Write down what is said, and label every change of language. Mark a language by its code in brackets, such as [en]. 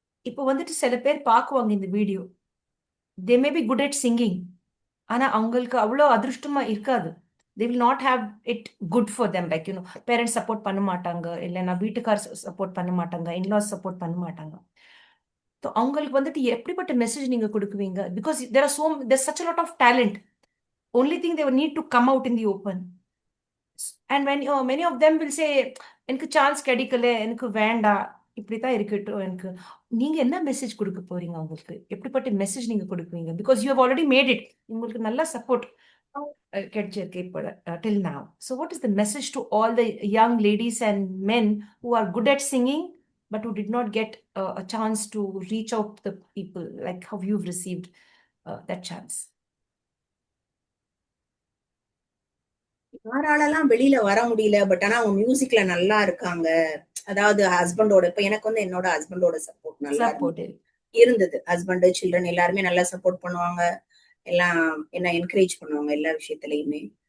[ta] இப்போ வந்துட்டு சில பேர் பார்க்குவாங்க இந்த video, [en] they may be good at singing, [ta] ஆனா அவங்களுக்கு அவ்வளோ அதிருஷ்டமா இருக்காது. [en] they will not have it good for them, like [ta] parents support பண்ண மாட்டாங்க, இல்லைன்னா வீட்டுக்கார் சப்போர்ட் பண்ண மாட்டாங்க, இன்லாஸ் சப்போர்ட் பண்ண மாட்டாங்க. ஸோ அவங்களுக்கு வந்துட்டு எப்படிப்பட்ட மெசேஜ் நீங்க கொடுக்குவீங்க? [en] Because there's such a lot of talent, only thing they will need to come out in the open. And when many of them will say, [ta] எனக்கு சான்ஸ் கிடைக்கல, எனக்கு வேண்டாம், இப்படித்தான் இருக்கட்டும், எனக்கு நீங்க என்ன மெசேஜ் கொடுக்க போறீங்க அவங்களுக்கு? எப்படிப்பட்ட மெசேஜ் நீங்க கொடுக்குவீங்க? [en] because you have already made it, [ta] உங்களுக்கு நல்ல சப்போர்ட் கிடைச்சிருக்கு இப்போ till now. [en] So what is the message to all the young ladies and men who are good at singing but who did not get a chance to reach out to the people, like how you've received that chance? [ta] யாராலெல்லாம் வெளியில வர முடியல, but ஆனா அவங்க மியூசிக்ல நல்லா இருக்காங்க, அதாவது ஹஸ்பண்டோட, இப்ப எனக்கு வந்து என்னோட ஹஸ்பண்டோட சப்போர்ட் நல்லா இருந்தது. ஹஸ்பண்ட், சில்ட்ரன் எல்லாருமே நல்லா சப்போர்ட் பண்ணுவாங்க, எல்லாம் என்ன என்கரேஜ் பண்ணுவாங்க எல்லா விஷயத்திலயுமே.